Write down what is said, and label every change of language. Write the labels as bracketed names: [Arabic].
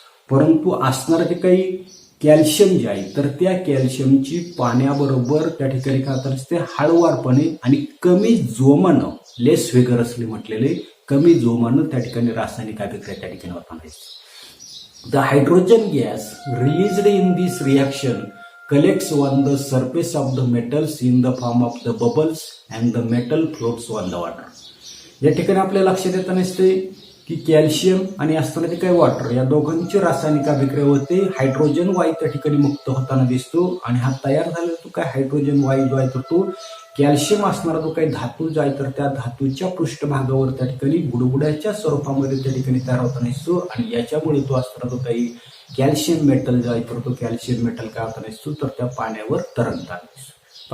[Marathi] परंतु असणारं जे काही कॅल्शियम जे आहे तर त्या कॅल्शियमची पाण्याबरोबर त्या ठिकाणी काय होताना दिसते हळुवारपणे आणि कमी जोमानं [English] less vigorously [Marathi] म्हटलेले कमी जोमानं त्या ठिकाणी रासायनिक अभिक्रिया त्या ठिकाणी होताना दिसते. [English] The hydrogen gas released in this reaction collects on the surface of the metals in the form of the bubbles and the metal floats on the water. [Marathi] या ठिकाणी आपल्या लक्षात येताना दिसते की कॅल्शियम आणि असताना जे काही वॉटर या दोघांची रासायनिक अभिक्रिया होते. हायड्रोजन वायू त्या ठिकाणी मुक्त होताना दिसतो आणि हा तयार झालेला तो काय हायड्रोजन वायू जो आहे तर तो कॅल्शियम असणारा जो काही धातू जो आहे तर त्या धातूच्या पृष्ठभागावर त्या ठिकाणी बुडबुड्याच्या स्वरूपामध्ये त्या ठिकाणी तयार होताना दिसतो आणि याच्यामुळे तो असणारा जो काही कॅल्शियम मेटल जो आहे तर तो कॅल्शियम मेटल काय होताना दिसतो तर त्या पाण्यावर तरंगताना दिसतो.